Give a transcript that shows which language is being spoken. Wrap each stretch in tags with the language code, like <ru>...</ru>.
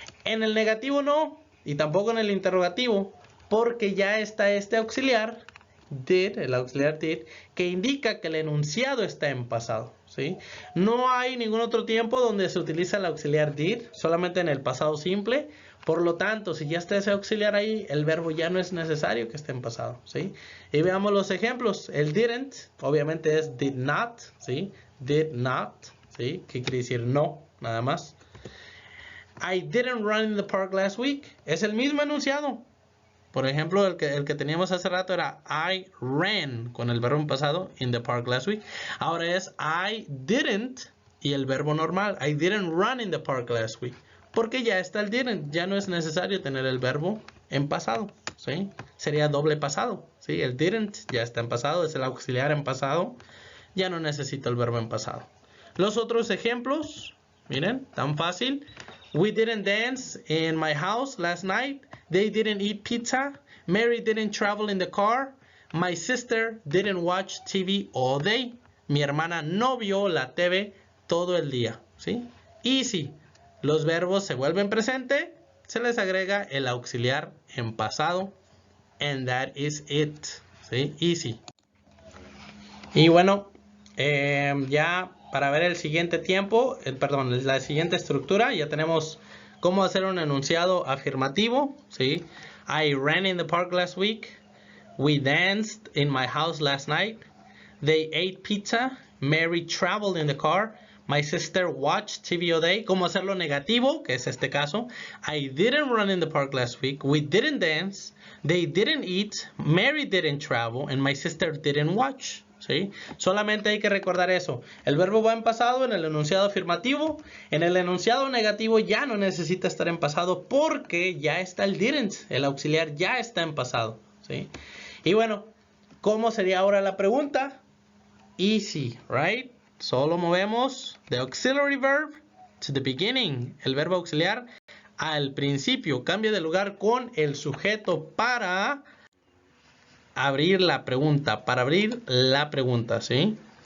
<es>En el negativo no, y tampoco en el interrogativo, porque ya está este auxiliar, did, el auxiliar did, que indica que el enunciado está en pasado, ¿sí? No hay ningún otro tiempo donde se utiliza el auxiliar did, solamente en el pasado simple. Por lo tanto, si ya está ese auxiliar ahí, el verbo ya no es necesario que esté en pasado, ¿sí? Y veamos los ejemplos. El didn't, obviamente es did not, ¿sí? Did not, ¿sí? ¿Qué quiere decir no? Nada más.</es> <en>I didn't run in the park last week.</en> <es>Es el mismo enunciado. Por ejemplo, el que teníamos hace rato era I ran con el verbo en pasado</es> <en>in the park last week.</en> <es>Ahora es</es> <en>I didn't</en> <es>y el verbo normal.</es> <en>I didn't run in the park last week.</en> <es>Porque ya está el didn't, ya no es necesario tener el verbo en pasado, ¿sí? Sería doble pasado, ¿sí? El didn't ya está en pasado, es el auxiliar en pasado, ya no necesito el verbo en pasado. Los otros ejemplos, miren, tan fácil.</es> <en>We didn't dance in my house last night. They didn't eat pizza. Mary didn't travel in the car. My sister didn't watch TV all day.</en> <es>Mi hermana no vio la TV todo el día, ¿sí? Y si los verbos se vuelven presente, se les agrega el auxiliar en pasado.</es> <en>And that is it,</en> <es>¿sí? Easy. Y bueno, ya para ver el siguiente tiempo, perdón, la siguiente estructura, ya tenemos cómo hacer un enunciado afirmativo, ¿sí?</es> <en>I ran in the park last week. We danced in my house last night. They ate pizza. Mary traveled in the car. My sister watched TV all day.</en> <es>¿Cómo hacerlo negativo? Que es este caso.</es> <en>I didn't run in the park last week. We didn't dance. They didn't eat. Mary didn't travel. And my sister didn't watch. ¿Sí?</en> <es>Solamente hay que recordar eso. El verbo va en pasado en el enunciado afirmativo. En el enunciado negativo ya no necesita estar en pasado porque ya está el didn't. El auxiliar ya está en pasado. ¿Sí? Y bueno, ¿cómo sería ahora la pregunta?</es> <en>Easy, right?</en> <es>Solo movemos</es> <en>the auxiliary verb to the beginning.</en> <es>El verbo auxiliar al principio. Cambia de lugar con el sujeto para abrir la pregunta. Para abrir la pregunta, ¿sí?</es>